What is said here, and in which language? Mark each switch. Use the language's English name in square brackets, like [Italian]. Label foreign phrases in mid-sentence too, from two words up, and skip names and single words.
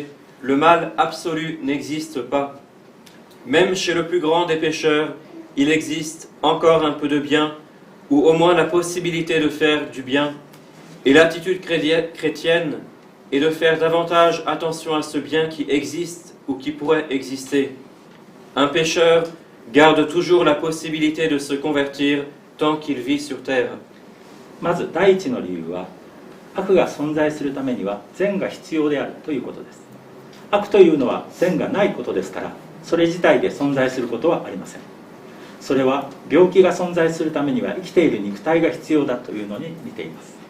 [French] Le mal absolu n'existe pas. Même chez le plus grand des pécheurs, il existe encore un peu de bien, ou au moins la possibilité de faire du bien. Et l'attitude chrétienne est de faire davantage attention à ce bien qui existe ou qui pourrait exister. Un pécheur garde toujours la possibilité de se convertir tant qu'il vit sur terre. [Japanese] まず第一の理由は、悪が存在するためには善が必要であるということです。悪というのは善がないことですから、それ自体で存在することはありません。それは病気が存在するためには生きている肉体が必要だというのに似ています。